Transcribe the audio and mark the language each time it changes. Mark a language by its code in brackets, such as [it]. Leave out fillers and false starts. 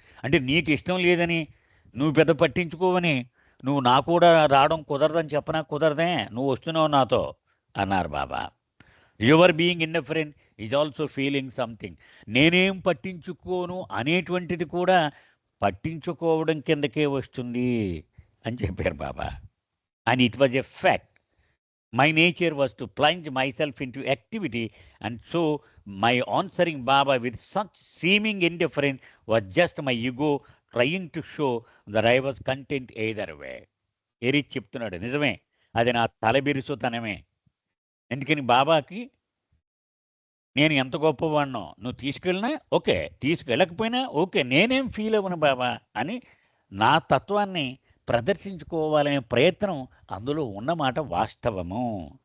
[te] అంటే నీకు ఇష్టం లేదని నువ్వు పెద్ద పట్టించుకోవని నువ్వు నా కూడా రావడం కుదరదని చెప్పనా కుదరదే. నువ్వు వస్తున్నావు నాతో అన్నారు బాబా. [en] Your being indifferent is also feeling something. [te] నేనేం పట్టించుకోను అనేటువంటిది కూడా పట్టించుకోవడం కిందకే వస్తుంది అని చెప్పారు బాబా. [en] And it was a fact. My nature was to plunge myself into activity, and so my answering Baba with such seeming indifference was just my ego trying to show that I was content either way. [te] Erich చెప్తున్నాడు నిజమే. అది నా తలబిరుసుతనమే. ఎందుకని బాబాకి నేను ఎంత గొప్పవాడినో నువ్వు తీసుకెళ్ళినా ఓకే, తీసుకెళ్ళకపోయినా ఓకే, నేనేం ఫీల్ అవ్వను బాబా అని నా తత్వాన్ని ప్రదర్శించుకోవాలనే ప్రయత్నం అందులో ఉన్నమాట వాస్తవము.